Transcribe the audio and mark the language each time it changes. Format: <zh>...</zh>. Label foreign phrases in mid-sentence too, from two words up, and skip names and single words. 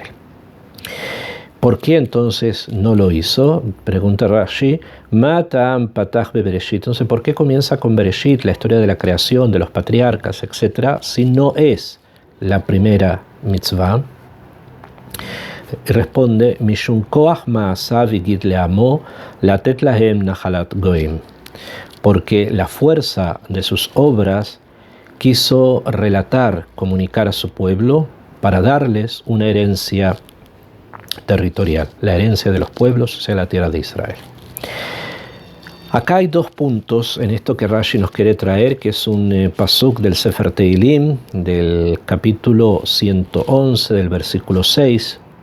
<es>¿Por qué entonces no lo hizo? Pregunta Rashi.</es> <he>מטעם פתח בראשית.</he> <es>Entonces, ¿por qué comienza con Bereshit, la historia de la creación, de los patriarcas, etcétera, si no es la primera mitzvah? Y responde,</es> <he>משום כח מעשיו הגיד לעמו לתת להם נחלת גוים.</he> <es>Porque la fuerza de sus obras quiso relatar, comunicar a su pueblo para darles una herencia territorial, la herencia de los pueblos, o sea, la tierra de Israel. Acá hay dos puntos en esto que Rashi nos quiere traer, que es un pasuk del Sefer Teilim, del capítulo 111, del versículo 6.</es>